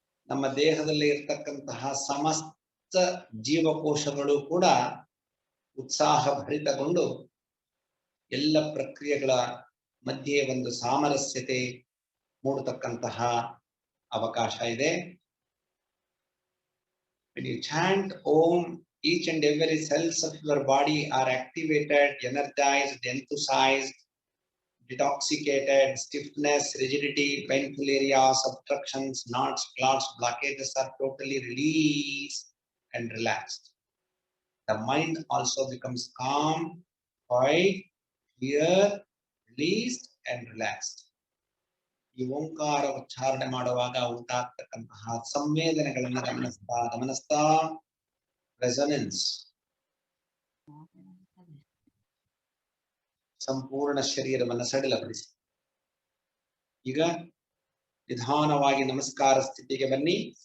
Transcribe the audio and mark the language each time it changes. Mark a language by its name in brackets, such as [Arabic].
[Kannada] ನಮ್ಮ ದೇಹದಲ್ಲಿ ಇರ್ತಕ್ಕಂತಹ ಸಮಸ್ತ ಜೀವಕೋಶಗಳು ಕೂಡ ಉತ್ಸಾಹ ಭರಿತಗೊಂಡು ಎಲ್ಲ ಪ್ರಕ್ರಿಯೆಗಳ ಮಧ್ಯೆ ಒಂದು ಸಾಮರಸ್ಯತೆ ಮೂಡತಕ್ಕಂತಹ ಅವಕಾಶ ಇದೆ. [English] When you chant Om, each and every cells of your body are activated, energized, enthusiased, detoxicated. Stiffness, rigidity, painful areas, obstructions, knots, clots, blockages are totally released and relaxed. The mind also becomes calm, quiet, clear, released and relaxed. [Kannada] ಈ ಓಂಕಾರ ಉಚ್ಚಾರಣೆ ಮಾಡುವಾಗ ಉಂಟಾಗ್ತಕ್ಕಂತಹ ಸಂವೇದನೆಗಳನ್ನು ಗಮನಿಸ್ತಾ resonance ಸಂಪೂರ್ಣ ಶರೀರವನ್ನು ಸಡಿಲಗೊಳಿಸಿ. ಈಗ ನಿಧಾನವಾಗಿ ನಮಸ್ಕಾರ ಸ್ಥಿತಿಗೆ ಬನ್ನಿ.